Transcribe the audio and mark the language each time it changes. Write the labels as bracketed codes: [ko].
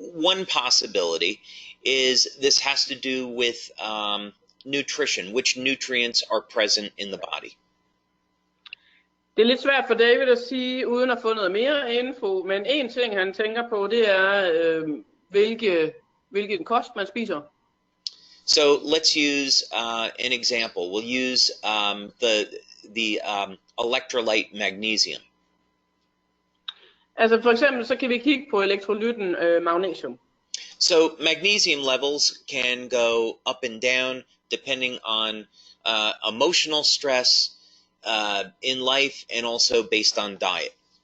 [en] One possibility is this has to do with nutrition, which nutrients are present in the body. [da] Det er lidt svært for David at sige, uden at få noget mere info, men en ting han tænker på, det er, hvilken kost man spiser. [en] So let's use an example. We'll use the electrolyte magnesium. [da] Altså for eksempel så kan vi kigge på elektrolytten magnesium. [en] So magnesium levels can go up and down depending on emotional stress in life and also based on diet.